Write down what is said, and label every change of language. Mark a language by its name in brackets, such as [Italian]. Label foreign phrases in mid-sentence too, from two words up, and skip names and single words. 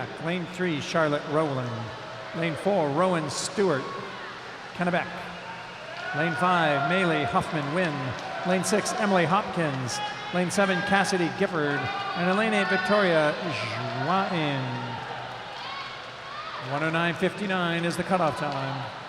[English] Lane 3, Charlotte Rowland. Lane 4, Rowan Stewart, Kennebec. Lane 5, Maylee Huffman Wynn. Lane 6, Emily Hopkins. Lane 7, Cassidy Gifford. And in Lane 8, Victoria Joain. 109.59 is the cutoff time.